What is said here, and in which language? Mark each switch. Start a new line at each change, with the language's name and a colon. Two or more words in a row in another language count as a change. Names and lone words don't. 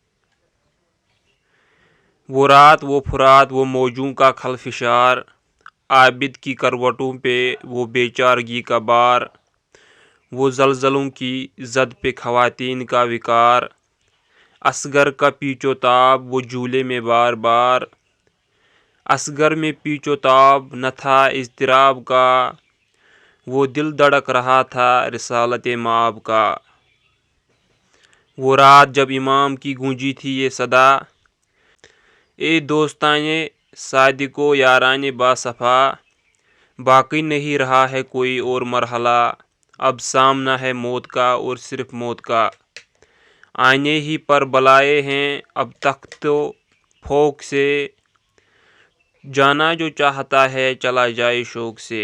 Urdu: وہ رات وہ فرات وہ موجوں کا خلفشار، عابد کی کروٹوں پہ وہ بے چارگی کا بار، وہ زلزلوں کی زد پہ خواتین کا وقار، اصغر کا پیچ و تاب وہ جھولے میں بار بار، اصغر میں پیچ و تاب نہ تھا اضطراب کا، وہ دل دھڑک رہا تھا رسالت مآب کا۔ وہ رات جب امام کی گونجی تھی یہ صدا، اے دوستان صادق و یاران باصفا، باقی نہیں رہا ہے کوئی اور مرحلہ، اب سامنا ہے موت کا اور صرف موت کا، آنے ہی پر بلائے ہیں اب تخت و پھوک سے، جانا جو چاہتا ہے چلا جائے شوق سے۔